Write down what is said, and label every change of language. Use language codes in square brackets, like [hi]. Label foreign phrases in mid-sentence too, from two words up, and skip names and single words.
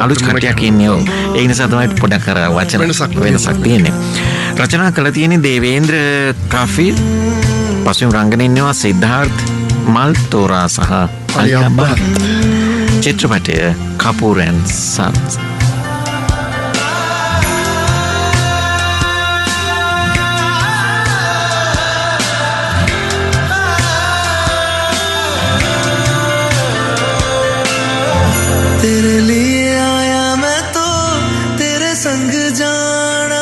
[si] අලුත් කට්ටියක් ඉන්නේ. ඒ නිසා තමයි පොඩක් අර වචන වෙනසක් තියෙන්නේ. රචනා කළා තියෙන්නේ දේවේන්ද්‍ර කාෆි. පස්වෙනි රංගනේ ඉන්නවා සිද්ධාර්ථ් මල්තෝරා සහ අලියා භට්. චිත්‍රපටය කපූර් ඇන්ඩ් සන්ස්. [hi] तेरे लिए आया मैं तो तेरे संग जाना